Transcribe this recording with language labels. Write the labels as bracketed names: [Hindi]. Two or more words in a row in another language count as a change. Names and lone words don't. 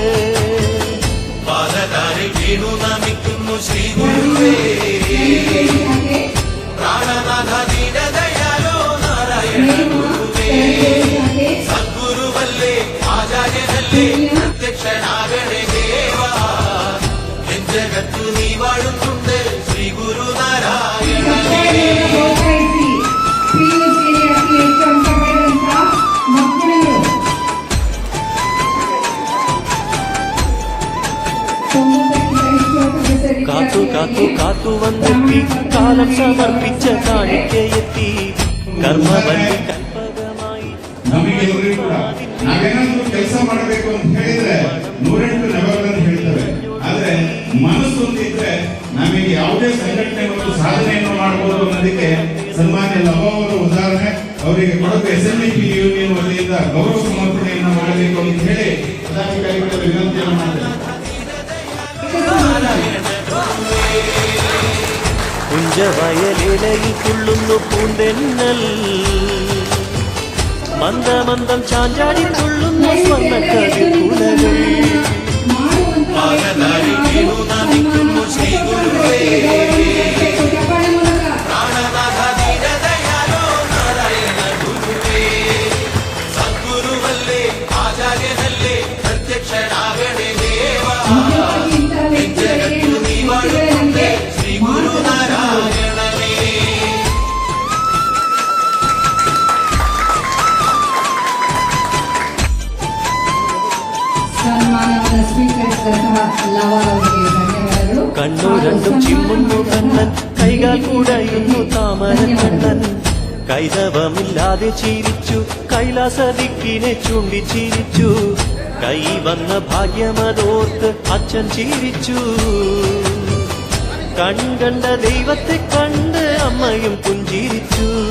[Malayalam] പാദധാരി വീണു നമിക്കുന്നു ശ്രീ ഗുരുവേ പ്രാണനാഥ ദീനദയാലോ നാരായണ ഗുരുവേ സദ്ഗുരുവല്ലേ ആചാര്യനല്ലേ പ്രത്യക്ഷനാകണേ ദേവാ ജഗത്തു നീ വാഴുന്നുണ്ട് ശ്രീ ഗുരുനാരായണനേ [Kannada] ಪ್ರೋತ್ಸಾಹಿಸಿ. PUCಯಲ್ಲಿ ಅತಿ ಹೆಚ್ಚು ಅಂಕ ಪಡೆದಂತ ಮಕ್ಕಳು 90ಕ್ಕಿಂತ ಹೆಚ್ಚು ಅಂಕ ಗಳಿಸಿದ [Malayalam] കാത്തു കാത്തു [Kannada] ವಿದ್ಯಾರ್ಥಿಗಳಿಗೆ [Malayalam] കാത്തു വന്നെത്തി കാലം സമർപ്പിച്ച കാണിക്കയെത്തി കർമ്മവല്ലി കൽപ്പകമായി. [Kannada] ನಮಗೆ ಎಲ್ರಿಗೂ ಕೂಡ ನಾವೇನಾದ್ರೂ ಕೆಲಸ ಮಾಡಬೇಕು ಅಂತ ಹೇಳಿದ್ರೆ 108 ನೆವಗಳನ್ನು ಹೇಳ್ತೇವೆ. ಆದ್ರೆ ಮನಸ್ಸು ಹೊಂದಿದ್ರೆ ನಮಗೆ ಯಾವುದೇ ಸಂಘಟನೆ ಮತ್ತು ಸಾಧನೆಯನ್ನು ಮಾಡಬಹುದು ಅನ್ನೋದಕ್ಕೆ ಸನ್ಮಾನ್ಯ ಲಭ ಅವರ ಉದಾಹರಣೆ. ಅವರಿಗೆ ಕೊಡಗು SNDP ಯೂನಿಯನ್ ವತಿಯಿಂದ ಗೌರವ ಸಮರ್ಪಣೆಯನ್ನು ಮಾಡಬೇಕು ಅಂತ ಹೇಳಿ ಪದಾಧಿಕಾರಿಗಳ ವಿನಂತಿಯನ್ನು ಮಾಡ್ತೇವೆ. [Malayalam] കുഞ്ചവയലിലയിൽ തുള്ളുന്നു പൂന്തെന്നൽ മന്ദമന്ദം ചാഞ്ചാടി തുള്ളുന്നു സ്വർണ്ണക്കതിർക്കുലകൾ. പാദധാരി വീണു നമിക്കുന്നു ശ്രീ ഗുരുവേ പ്രാണനാഥ ദീനദയാലോ നാരായണ ഗുരുവേ സദ്ഗുരുവല്ലേ ആചാര്യനല്ലേ പ്രത്യക്ഷനാകണേ ദേവാ ജഗത്തു നീ വാഴുന്നുണ്ട് ശ്രീ ഗുരുനാരായണനേ [Kannada] ಸನ್ಮಾನವನ್ನು ಸ್ವೀಕರಿಸಿದಂತಹ ಲವ ಅವರಿಗೆ ಧನ್ಯವಾದಗಳು. [Malayalam] കണ്ണു രണ്ടും ചിമ്മുന്നു കണ്ണൻ കൈകാൽ കുടയുന്നു താമര കണ്ണൻ. കൈതവമില്ലാതെ ചിരിച്ചു കൈലാസദിക്കിനെ ചൂണ്ടി ചിരിച്ചു. കൈ വന്ന ഭാഗ്യമതോർത്ത് അച്ഛൻ ചിരിച്ചു. കൺകണ്ട ദൈവത്തെ കണ്ട് അമ്മയും പുഞ്ചിരിച്ചു.